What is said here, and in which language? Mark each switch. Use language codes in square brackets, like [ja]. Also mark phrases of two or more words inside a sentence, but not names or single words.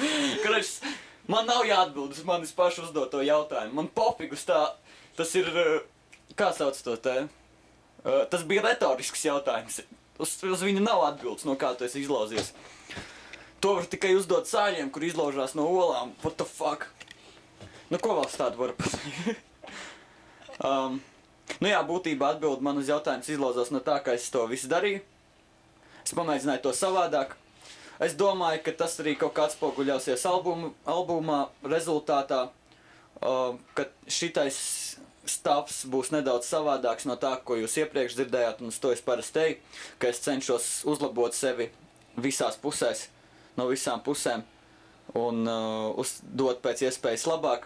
[lv] Koroč, man nav jāatbild uz manis pašu uzdoto jautājumu. Man pofigus tā, tas ir, kā sauc to te? Tas bija retorisks jautājums. Uz viņu nav atbildes, no kā tu esi izlauzies. To var tikai uzdot sāļiem, kur izlaužās no olām. [en] What the fuck? [lv] Nu, ko vēl tādu var pateikt? Nu jā, būtībā atbild man uz jautājums izlauzās no tā, kā es to visu darīju. Es pamēģināju to savādāk. Es domāju, ka tas arī kaut kā atspoguļausies albumā rezultātā, ka šitais stāvs būs nedaudz savādāks no tā, ko jūs iepriekš dzirdējāt, un uz to es parasti teju, ka es cenšos uzlabot sevi visās pusēs, no visām pusēm, un dot pēc iespējas labāk.